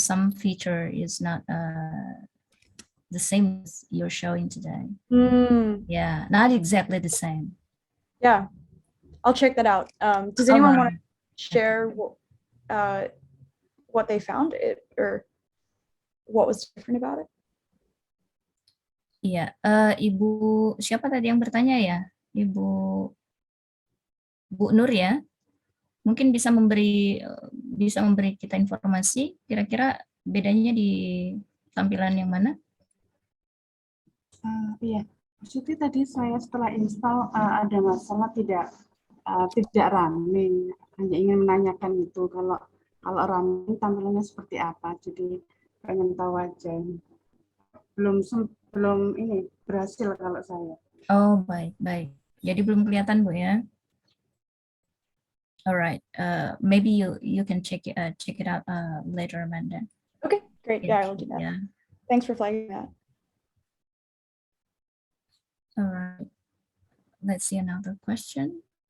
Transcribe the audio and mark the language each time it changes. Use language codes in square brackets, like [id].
[en] Some feature is not the same as you're showing today. Yeah, not exactly the same. Yeah, I'll check that out. Does anyone want to share what they found or what was different about it? [id] Iya, Ibu siapa tadi yang bertanya ya? Bu Nur ya? Mungkin bisa memberi kita informasi kira-kira bedanya di tampilan yang mana? Iya, maksudnya tadi saya setelah install ada masalah tidak running. Hanya ingin menanyakan itu kalau running tampilannya seperti apa. Jadi pengen tahu aja. Belum ini berhasil kalau saya. Oh, baik. Jadi belum kelihatan, Bu ya. [en] Alright, maybe you can check it out later, Amanda. Okay, great. Yeah, I will do that. Yeah. Thanks for flagging that. Alright, let's see another question.